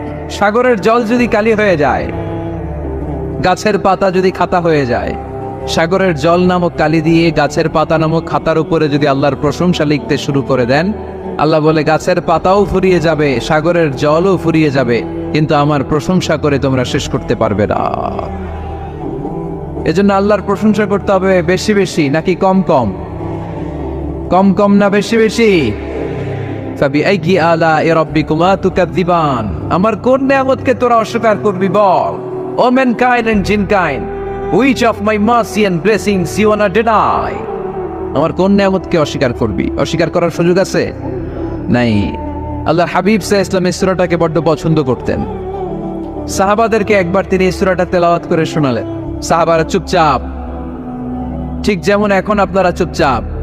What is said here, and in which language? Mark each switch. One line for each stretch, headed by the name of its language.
Bangla: সাগরের জল যদি কালি হয়ে যায়, গাছের পাতা যদি খাতা হয়ে যায়, সাগরের জল নামক কালি দিয়ে গাছের পাতা নামক খাতার উপরে যদি আল্লাহর প্রশংসা লিখতে শুরু করে দেন, আল্লাহ বলে গাছের পাতাও ফুরিয়ে যাবে, সাগরের জলও ফুরিয়ে যাবে, কিন্তু আমার প্রশংসা করে তোমরা শেষ করতে পারবে না। এজন্য আল্লাহর প্রশংসা করতে হবে বেশি বেশি নাকি কম কম? কম কম না বেশি বেশি?
Arabic: ফাবিআইয়ি আলা'i রাব্বিকুমা তুকাযযিবান,
Bangla: আমার কোন নিয়ামতকে তোরা অস্বীকার করবি বল?
English: ও mankind and jinnkind, which of my mercy and blessings you wanna deny?
Bangla: আমার কোন নিয়ামতকে অস্বীকার করবি? অস্বীকার করার সুযোগ আছে? নাই। আল্লাহর হাবিব সাল্লাল্লাহু আলাইহি ওয়াসাল্লাম এই সূরাটাকে বড্ড পছন্দ করতেন। সাহাবাদেরকে একবার তিনি এই সূরাটা তেলাওয়াত করে শোনালেন। সাহাবারা চুপচাপ, ঠিক যেমন এখন আপনারা চুপচাপ।